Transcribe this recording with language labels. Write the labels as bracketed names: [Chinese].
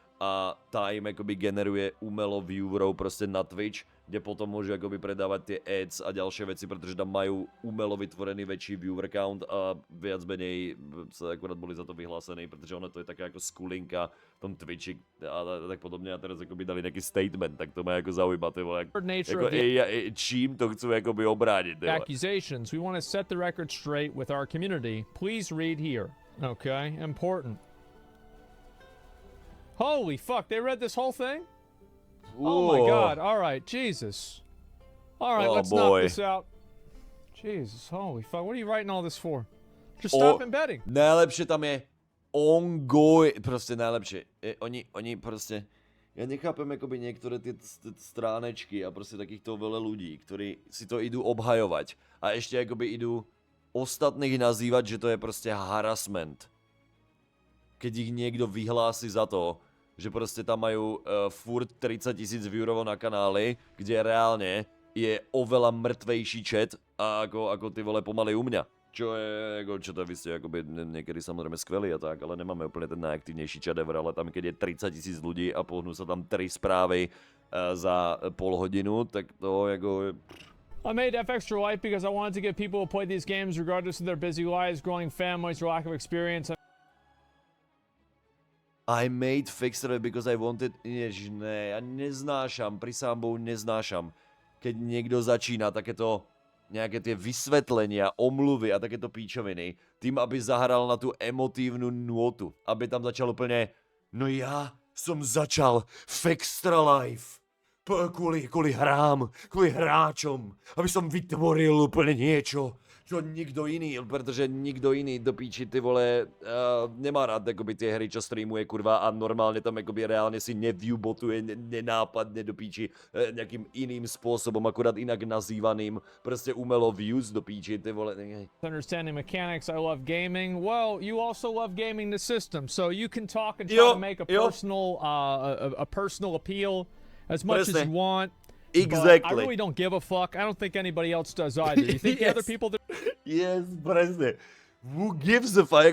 [Slovak] A tá im akoby generuje umelo viewerov proste na Twitch, kde potom môžu akoby predávať tie ads a ďalšie veci, pretože tam majú umelo vytvorený väčší viewer count a viac menej sa akurát boli za to vyhlásení, pretože ono to je taká ako skulinka v tom Twitchi a tak podobne a teraz akoby dali nejaký statement, tak to ma ako zaujíma, to je čím to chcú akoby obrániť. [English] Accusations. We want to set the record straight with our community. Please read here. Okay, important. Holy fuck, they read this whole thing? Whoa. Oh my god, alright, Jesus. Alright, let's knock this out. Jesus, holy fuck, what are you writing all this for? Just stop embedding. [Slovak] Najlepšie tam je ongoing, proste najlepšie. Oni proste, ja nechápem akoby niektoré tie stránečky a proste takýchto veľa ľudí, ktorí si to idú obhajovať a ešte akoby idú ostatných nazývať, že to je proste harassment. Keď ich niekto vyhlási za to, že proste tam majú furt 30 000 viewerov na kanáli, kde reálne je oveľa mŕtvejší chat ako ty vole pomaly u mňa. Čo to vy ste akoby niekedy samozrejme skvelí a tak, ale nemáme úplne ten najaktívnejší chat ever, ale tam keď je 30 000 ľudí a pohnú sa tam 3 správy za pol hodinu, tak to ako... [English] I made Fextralife because I wanted to give people who play these games, regardless of their busy lives, growing families, or lack of experience. I made Fextralife because I wanted... [Slovak] Ježiš, ne, ja neznášam, prisahám Bohu, neznášam, keď niekto začína takéto nejaké tie vysvetlenia, omluvy a takéto píčoviny, tým, aby zahral na tú emotívnu nôtu, aby tam začal úplne, no ja som začal Fextralife kvôli hrám, kvôli hráčom, aby som vytvoril úplne niečo, čo nikto iný, pretože nikto iný do píči, ty vole, nemá rád akoby tie hry, čo streamuje, kurva, a normálne tam akoby reálne si neviewbotuje nenápadne do píči nejakým iným spôsobom, akurát inak nazývaným, proste umelo views do píči, ty vole. [English] Understanding mechanics, I love gaming. Well, you also love gaming the system, so you can talk and try to make a personal appeal as much as you want. Exactly. But I really don't give a fuck. I don't think anybody else does either. You think the other people that... Yes, [Slovak] presne. [English] Who gives a fuck?